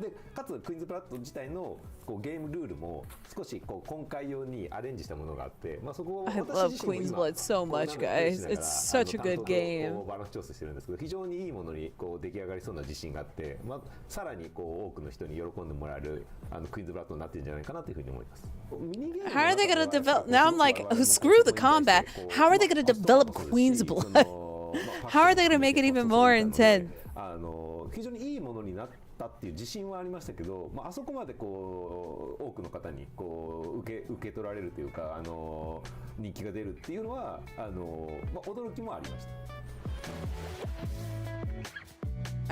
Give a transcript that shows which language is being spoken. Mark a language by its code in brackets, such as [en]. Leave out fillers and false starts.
[ja] でかつクイーンズブラッド自体のゲームルールも少し今回用にアレンジしたものがあって、そこを [en] I love Queen's Blood so much, guys. It's such a good game. [ja] バランス調整してるんですけど非常にいいものに出来上がりそうな自信があって、さらに多くの人に喜んでもらえるクイーンズブラッドになってるんじゃないかなというふうに思います。 [en] How are they going to develop? Now I'm like, screw the combat. How are they going to develop Queen's Blood? How are they going to make it even more intense? [ja] 非常にいいものになったっていう自信はありましたけど、あそこまで多くの方に受け取られるというか人気が出るっていうのは驚きもありました。